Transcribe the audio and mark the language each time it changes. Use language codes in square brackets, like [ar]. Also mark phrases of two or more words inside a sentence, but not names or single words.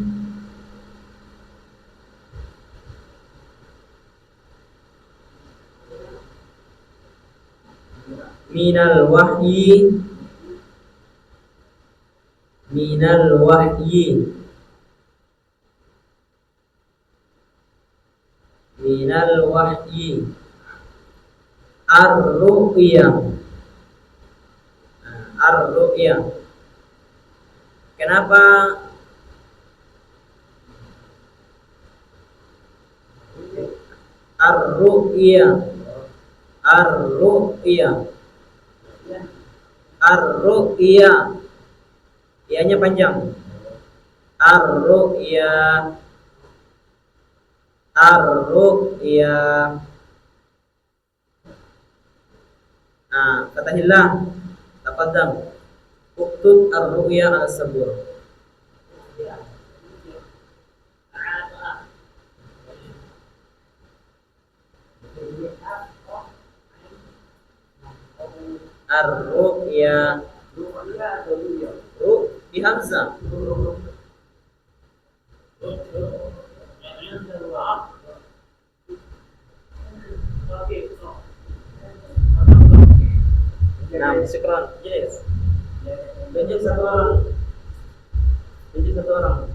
[ar] من الوحي من الوحي من الوحي الرؤيا. [ms] Ar-ru'ya. Kenapa ar-ru'ya? [ar] الرؤيا. الرؤيا. [ms] Ianya panjang. Ar-ru'ya. [ar] الرؤيا. [ms] Nah, katanya lah. [ar] تقدم. اكتب الرؤيا الصبور. الرؤيا. [ms] Ru di hamzah. Nah, syukran. Yes. Tunjuk satu orang. Tunjuk satu orang.